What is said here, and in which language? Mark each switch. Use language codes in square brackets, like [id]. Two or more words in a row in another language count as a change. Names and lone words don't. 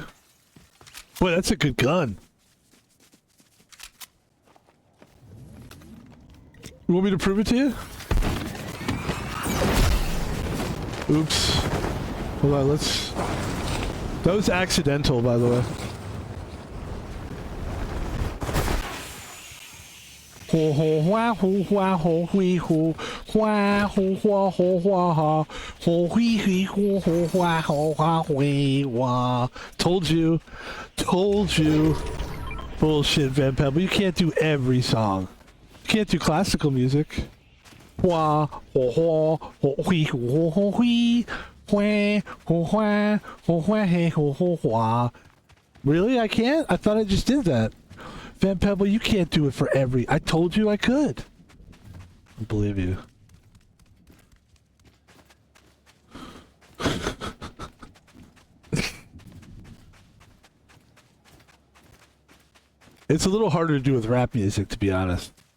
[en] Boy, that's a good gun. You want me to prove it to you? Oops. Hold on, let's... That was accidental, by the way. Ho ho hua ho hua ho hui ho hua ho hua ho hua ha ho hui hui ho ho hua ho hua hui wa. Told you. Told you. Bullshit, Van Pebble. You can't do every song. You can't do classical music. Hua ho ho ho hui ho ho hui hua ho hua ho hua he ho ho hua. Really? I can't? I thought I just did that. Van Pebble, you can't do it for every... I told you I could. I believe you. It's a little harder to do with rap music, to be honest.